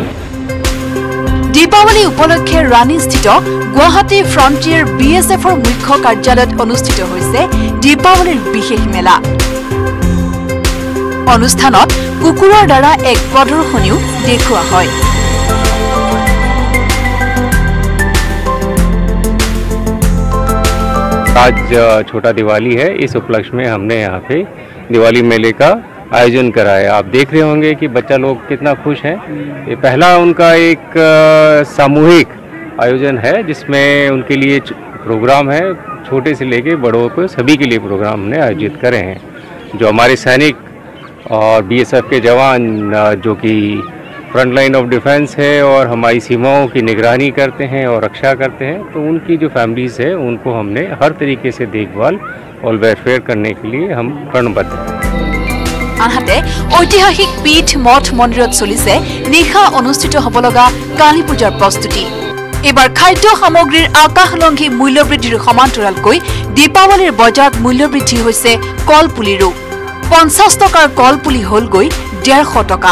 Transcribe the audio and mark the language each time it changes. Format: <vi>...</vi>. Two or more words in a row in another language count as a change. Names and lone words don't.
<as>দীপাৱলী উপলক্ষে ৰাণীস্থিত গুৱাহাটী ফ্ৰণ্টিয়াৰ BSFৰ মুখ্য কাৰ্যালয়ত অনুষ্ঠিত হৈছে দীপাৱলীৰ বিশেষ মেলা অনুষ্ঠানত কুকুৰৰ দ্বাৰা এক প্ৰদৰ্শনীও দেখুওৱা হয়</as> <hi>आज छोटा दिवाली है इस उपलक्ष्य में हमने यहाँ पे दिवाली मेले का आयोजन कराया आप देख रहे होंगे कि बच्चा लोग कितना खुश हैं ये पहला उनका एक सामूहिक आयोजन है जिसमें उनके लिए प्रोग्राम है छोटे से लेके बड़ों को सभी के लिए प्रोग्राम हमने आयोजित करे हैं जो हमारे सैनिक और BSF के जवान जो कि</hi> <en>front line of defense</en> <hi>है और हमारी सीमाओं की निगरानी करते हैं और रक्षा करते हैं तो उनकी जो फैमिलीज़ है उनको हमने हर तरीके से देखभाल और वेलफेयर करने के लिए हम प्रणबद्ध हैं</hi> <as>আনহাতে ঐতিহাসিক পীঠ মঠ মন্দিৰত চলিছে নিশা অনুষ্ঠিত হ'ব লগা কালী পূজাৰ প্ৰস্তুতি এবাৰ খাদ্য সামগ্ৰীৰ আকাশলংঘী মূল্যবৃদ্ধিৰ সমান্তৰালকৈ দীপাৱলীৰ বজাৰত মূল্যবৃদ্ধি হৈছে কলপুলিৰো 50 টকাৰ কলপুলি হ'লগৈ 150 টকা</as>